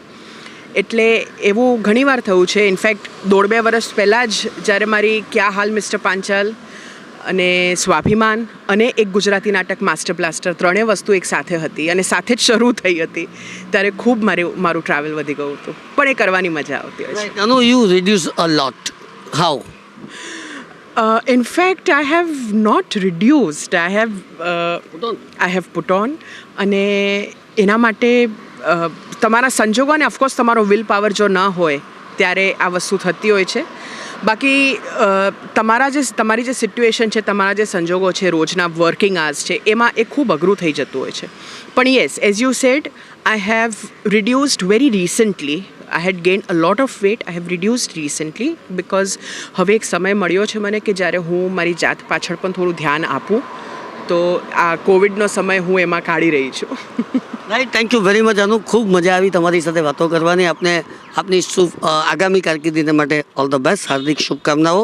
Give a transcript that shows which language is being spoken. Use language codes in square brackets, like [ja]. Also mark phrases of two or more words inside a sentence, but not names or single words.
[gu] એટલે એવું ઘણીવાર થયું છે. ઇનફેક્ટ 1.5-2 વર્ષ પહેલાં જ જ્યારે મારી ક્યા હાલ મિસ્ટર પાંચાલ અને સ્વાભિમાન અને એક ગુજરાતી નાટક માસ્ટર બ્લાસ્ટર, ત્રણેય વસ્તુ એક સાથે હતી અને સાથે જ શરૂ થઈ હતી, ત્યારે ખૂબ મારું ટ્રાવેલ વધી ગયું હતું, પણ એ કરવાની મજા આવતી હોય છે. [en] Anu, you reduce a lot. How? In fact, I have not reduced. I have put on. [gu] અને એના માટે તમારા સંજોગો અને ઓફકોર્સ તમારો [en] will power [gu] જો ન હોય ત્યારે આ વસ્તુ થતી હોય છે. બાકી તમારી જે સિચ્યુએશન છે, તમારા જે સંજોગો છે, રોજના [en] working hours [gu] છે, એમાં એ ખૂબ અઘરું થઈ જતું હોય છે. [en] પણ Yes, as you said, I have reduced very recently. I had gained a lot of weight. I have reduced recently because [gu] હવે એક સમય મળ્યો છે મને કે જ્યારે હું મારી જાત પાછળ પણ થોડું ધ્યાન આપું. તો આ કોવિડનો સમય હું એમાં કાઢી રહી છું. [en] Right, thank you very much [gu] અનુ. ખૂબ મજા આવી તમારી સાથે વાતો કરવાની. આપની આગામી કારકિર્દી માટે [en] all the best, [gu] હાર્દિક શુભકામનાઓ.